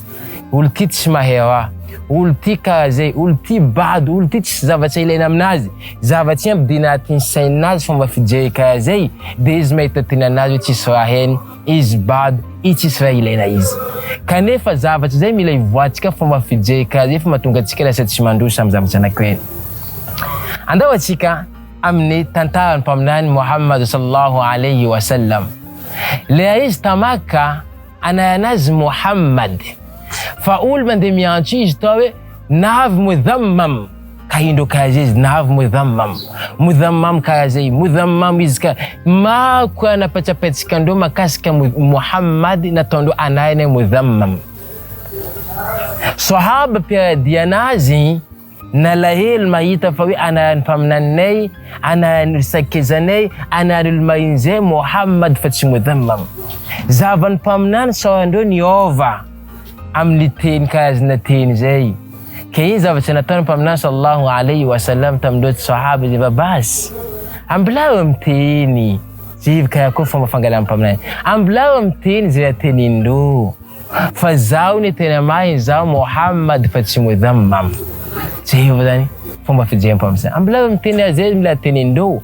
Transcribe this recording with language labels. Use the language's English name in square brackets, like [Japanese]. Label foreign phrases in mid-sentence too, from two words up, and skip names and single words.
[Malagasy] Olo ty tsy mahay raha, olo ty karaha zay, olo ty bady, olo ty tsy zavatra ilaina aminazy, zavatra ampidina anatin'ny sainazy fomba fijery karaha zay, de izy mahita tenanazy hoe tsisy raha heny, izy bady, izy tsisy raha ilaina izy. Kanefa zavatra zay mila ivoatsika fomba fijery karaha zay fa mahatonga antsika lasa tsy mandroso amin'ny zavatra anankiray. Andao atsika amin'ny tantaran'ny mpaminany Muhammad [Arabic] صلى الله عليه وسلم. [Malagasy] Le izy tamaka anayanazy Muhammad. Fa olo mandeha miantso izy tao hoe navy mudhammam. Kahindro karaha zay izy navy mudhammam. Mudhammam karaha zay, mudhammam izy ka mako anapatrapatsika andreo makasika Muhammad nataondreo anayany mudhammam. Sahaba piaradia anazy nalahelo mahita fa hoe anayan'ny mpaminanay, anayan'ny sakezanay, anayan'ny olo mahin'izay Muhammad fa tsy mudhammam. Zavan'ny mpaminany sahandreo niova amin'ny teny karazana teny zay. Ka iny zavatra nataony mpaminany [Arabic] صلى الله عليه وسلم [Malagasy] tamindreo ty sahaba zay babasy. Ambilao miteny zay karakory fomba fangalan'ny mpaminany. Ambilao miteny zay atenindreo. Fa zaho ny tena mariny zaho Muhammad fa tsy mudhammam. Zay zany fomba fijery mpaminany. Ambilao miteny zay mila atenindreo.